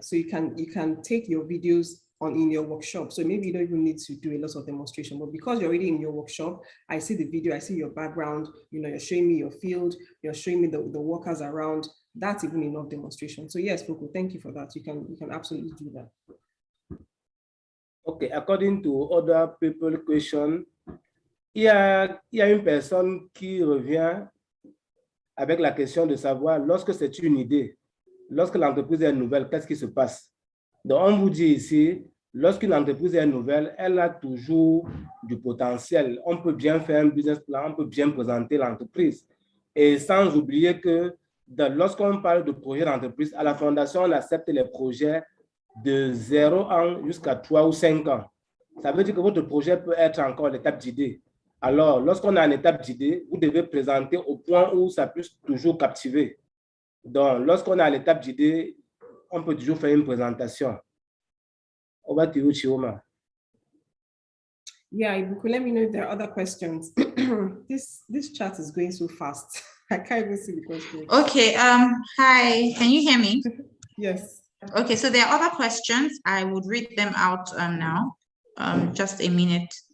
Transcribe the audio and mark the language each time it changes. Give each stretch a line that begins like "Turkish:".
English: So you can take your videos in your workshop. So maybe you don't even need to do a lot of demonstration, but because you're already in your workshop, I see the video, I see your background, you're showing me your field, you're showing me the workers around. That's even enough demonstration. So yes, Foku, thank you for that. You can absolutely do that. Okay, according to other people question,
French: il y a une personne qui revient avec la question de savoir, lorsque c'est une idée, lorsque l'entreprise est nouvelle, qu'est-ce qui se passe? Donc, on vous dit ici, lorsqu'une entreprise est nouvelle, elle a toujours du potentiel. On peut bien faire un business plan, on peut bien présenter l'entreprise. Et sans oublier que lorsqu'on parle de projet d'entreprise, à la fondation, on accepte les projets de 0 ans jusqu'à 3 ou 5 ans. Ça veut dire que votre projet peut être encore à l'étape d'idée. Alors, lorsqu'on est en étape d'idée, vous devez présenter au point où ça puisse toujours captiver. Donc, lorsqu'on est à l'étape d'idée, on peut toujours faire une présentation.
English: Over to you, Chioma. Yeah, Ibuku, let me know if there are other questions. This chat is going so fast. I can't even see the questions. Okay, hi, can you hear me? Yes. Okay, so there are other questions. I would read them out now. Just a minute.